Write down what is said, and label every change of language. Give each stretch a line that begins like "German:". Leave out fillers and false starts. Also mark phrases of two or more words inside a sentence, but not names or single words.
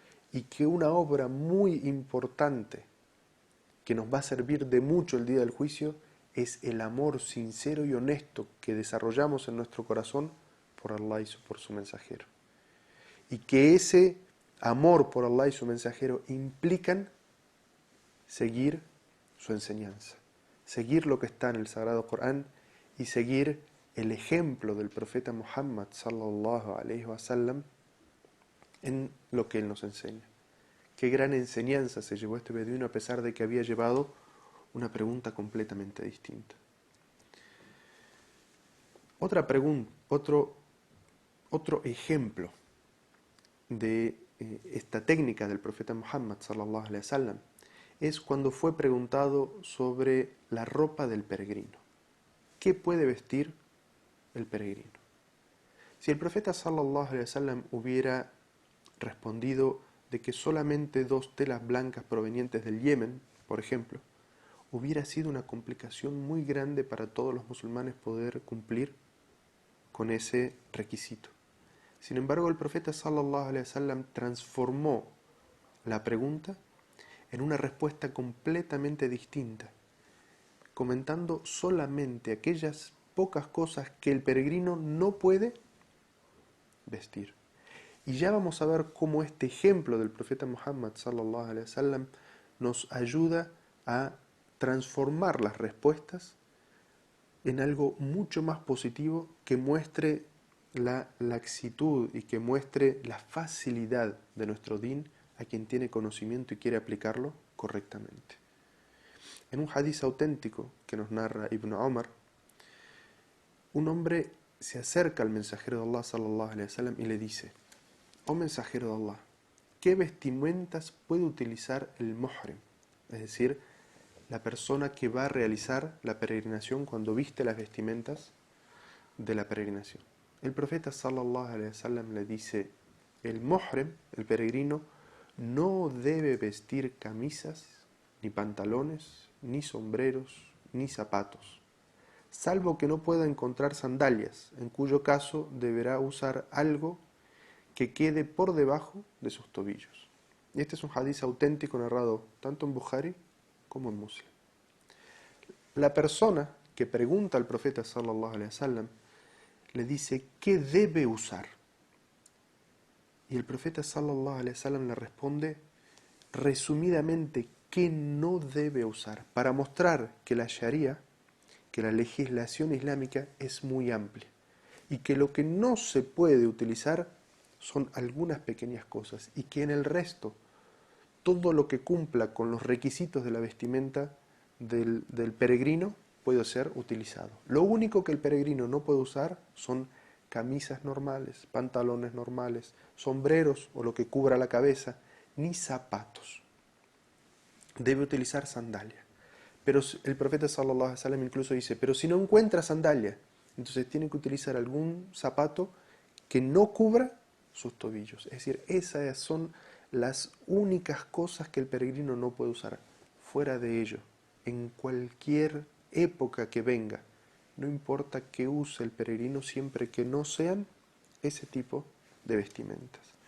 Spanish: Y que una obra muy importante que nos va a servir de mucho el día del juicio es el amor sincero y honesto que desarrollamos en nuestro corazón por Allah y por su mensajero. Y que ese amor por Allah y su mensajero implican seguir su enseñanza, seguir lo que está en el Sagrado Corán y seguir el ejemplo del profeta Muhammad
Arabic: صلى الله عليه وسلم
Spanish: en lo que él nos enseña. Qué gran enseñanza se llevó este beduino a pesar de que había llevado una pregunta completamente distinta. Otra pregunta, otro ejemplo de esta técnica del profeta Muhammad
Arabic: صلى الله عليه وسلم
Spanish: es cuando fue preguntado sobre la ropa del peregrino. ¿Qué puede vestir el peregrino? Si el profeta
Arabic: صلى الله عليه وسلم
Spanish: hubiera respondido de que solamente 2 telas blancas provenientes del Yemen, por ejemplo, hubiera sido una complicación muy grande para todos los musulmanes poder cumplir con ese requisito. Sin embargo, el profeta
Arabic: صلى الله عليه وسلم
Spanish: transformó la pregunta en una respuesta completamente distinta, comentando solamente aquellas pocas cosas que el peregrino no puede vestir. Y ya vamos a ver cómo este ejemplo del profeta Muhammad
Arabic: صلى الله عليه وسلم
Spanish: nos ayuda a transformar las respuestas en algo mucho más positivo que muestre la laxitud y que muestre la facilidad de nuestro din a quien tiene conocimiento y quiere aplicarlo correctamente. En un hadiz auténtico que nos narra Ibn Omar, un hombre se acerca al mensajero de Allah
Arabic: صلى الله عليه وسلم
Spanish: y le dice: "Oh mensajero de Allah, ¿qué vestimentas puede utilizar el muhrim?", es decir, la persona que va a realizar la peregrinación cuando viste las vestimentas de la peregrinación. El profeta
Arabic: صلى الله عليه وسلم
Spanish: le dice: el muhrim, el peregrino, no debe vestir camisas, ni pantalones, ni sombreros, ni zapatos, salvo que no pueda encontrar sandalias, en cuyo caso deberá usar algo que quede por debajo de sus tobillos. Y este es un hadiz auténtico narrado tanto en Bukhari como en Muslim. La persona que pregunta al profeta
Arabic: صلى الله عليه وسلم
Spanish: le dice: ¿qué debe usar? Y el profeta
Arabic: صلى الله عليه وسلم
Spanish: le responde resumidamente qué no debe usar, para mostrar que la Sharia, que la legislación islámica es muy amplia y que lo que no se puede utilizar son algunas pequeñas cosas y que en el resto todo lo que cumpla con los requisitos de la vestimenta del peregrino puede ser utilizado. Lo único que el peregrino no puede usar son camisas normales, pantalones normales, sombreros o lo que cubra la cabeza, ni zapatos. Debe utilizar sandalia. Pero el profeta
Arabic: صلى الله عليه وسلم
Spanish: incluso dice: pero si no encuentra sandalia, entonces tiene que utilizar algún zapato que no cubra sus tobillos. Es decir, esas son las únicas cosas que el peregrino no puede usar. Fuera de ello, en cualquier época que venga, no importa qué use el peregrino, siempre que no sean ese tipo de vestimentas.